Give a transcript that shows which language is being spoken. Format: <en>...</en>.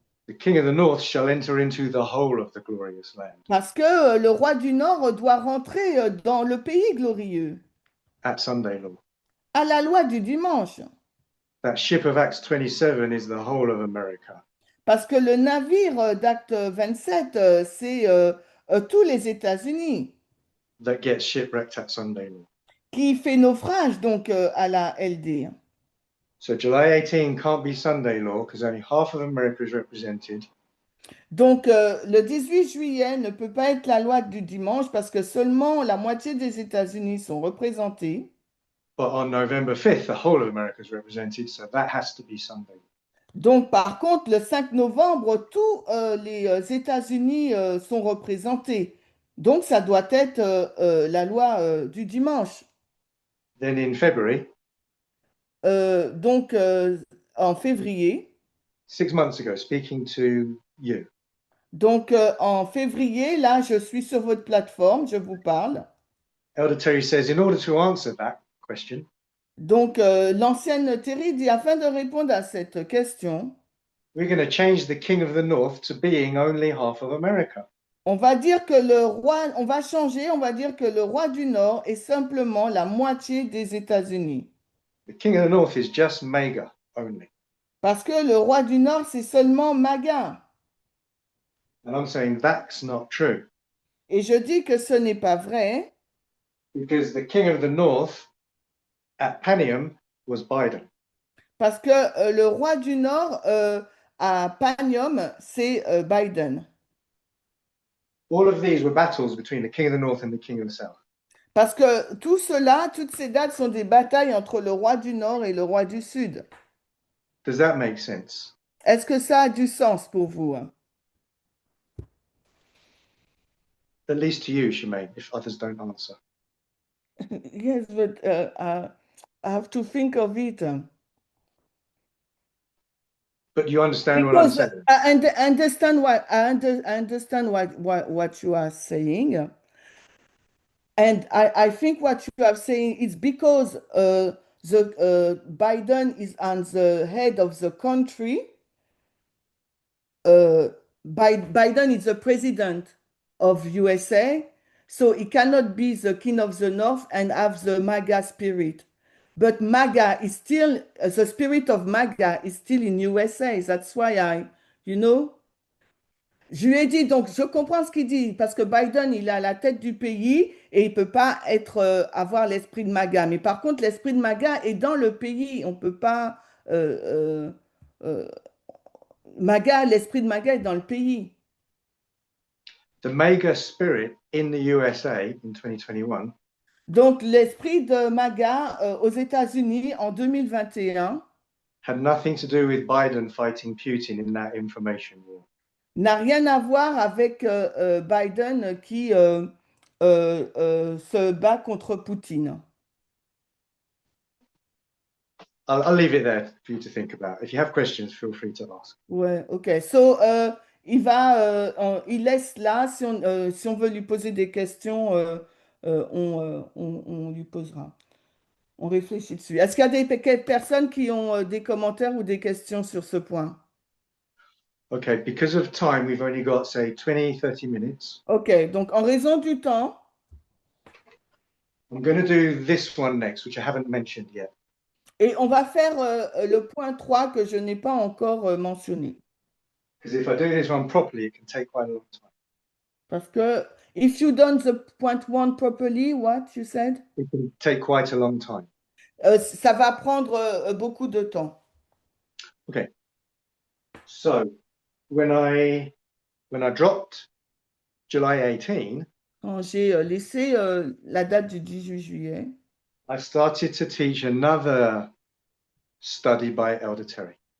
<en>The king of the north shall enter into the whole of the glorious land.</en> <fr>Parce que le roi du Nord doit rentrer dans le pays glorieux,</fr> <en>At Sunday law.</en> <fr>à la loi du dimanche.</fr> <en>That ship of Acts 27 is the whole of America.</en> <fr>Parce que le navire d'Acte 27, c'est tous les États-Unis</fr> <en>That gets shipwrecked at Sunday law.</en> <fr>qui fait naufrage donc à la LD.</fr> <en>So July 18 can't be Sunday law because only half of America is represented.</en> <fr>Donc le 18 juillet ne peut pas être la loi du dimanche parce que seulement la moitié des États-Unis sont représentés.</fr> <en>But on November 5th, the whole of America is represented, so that has to be Sunday.</en> <fr>Donc par contre, le 5 novembre, tous les États-Unis sont représentés. Donc ça doit être la loi du dimanche.</fr> <en>Then in February,</en> <fr>Donc en février.</fr> <en>6 months ago, speaking to you,</en> <fr>Donc, en février, là, je suis sur votre plateforme, je vous parle.</fr> <en>Elder Terry says, in order to answer that question,</en> <fr>Donc, l'ancienne Terry dit, afin de répondre à cette question,</fr> <en>we're going to change the king of the north to being only half of America.</en> <fr>on va dire que le roi, on va changer, on va dire que le roi du Nord est simplement la moitié des États-Unis.</fr> <en>The king of the north is just MAGA only.</en> <fr>Parce que le roi du Nord, c'est seulement MAGA.</fr> <en>And I'm saying that's not true</en> <fr>Et je dis que ce n'est pas vrai,</fr> <en>because the king of the north at Panium was Biden.</en> <fr>parce que le roi du Nord à Panium, c'est Biden.</fr> <en>All of these were battles between the king of the north and the king of the south.</en> <fr>Parce que tout cela, toutes ces dates sont des batailles entre le roi du Nord et le roi du Sud.</fr> <en>Does that make sense?</en> <fr>Est-ce que ça a du sens pour vous?</fr> <en>At least to you, Shemaine, if others don't answer. Yes, but I have to think of it. But you understand what I'm Because saying. I understand I understand what you are saying, and I think what you are saying is because the Biden is on the head of the country. Uh, Biden is the president of USA, so he cannot be the king of the North and have the MAGA spirit. But MAGA is still, the spirit of MAGA is still in USA. That's why you know,</en> <fr>je lui ai dit, donc je comprends ce qu'il dit, parce que Biden, il est à la tête du pays et il ne peut pas être, avoir l'esprit de MAGA. Mais par contre, l'esprit de MAGA est dans le pays. On ne peut pas... euh, MAGA, l'esprit de MAGA est dans le pays.</fr> <en>The MAGA spirit in the USA in 2021</en> <fr>Donc, l'esprit de MAGA aux États-Unis en 2021</fr> <en>had nothing to do with Biden fighting Putin in that information war.</en> <fr>n'a rien à voir avec Biden qui se bat contre Poutine.</fr> <en>I'll leave it there for you to think about. If you have questions, feel free to ask.</en> <fr>Ouais, ok. So, il laisse là, si on veut lui poser des questions, on lui posera. On réfléchit dessus. Est-ce qu'il y a des personnes qui ont des commentaires ou des questions sur ce point?</fr> <en>Okay, because of time, we've only got, say, 20, 30 minutes.</en> <fr>Ok, donc en raison du temps,</fr> <en>I'm going to do this one next, which I haven't mentioned yet.</en> <fr>et on va faire le point 3 que je n'ai pas encore mentionné.</fr> <en>Because if I do this one properly, it can take quite a long time.</en> <fr>Parce que,</fr> <en>if you done the point 1 properly, what you said? It can take quite a long time.</en> <fr>Ça va prendre beaucoup de temps.</fr> <en>Okay. So when I dropped July 18,</en> <fr>Quand j'ai laissé la date du 18 juillet,</fr> <en>I started to teach another study by Elder Terry.</en>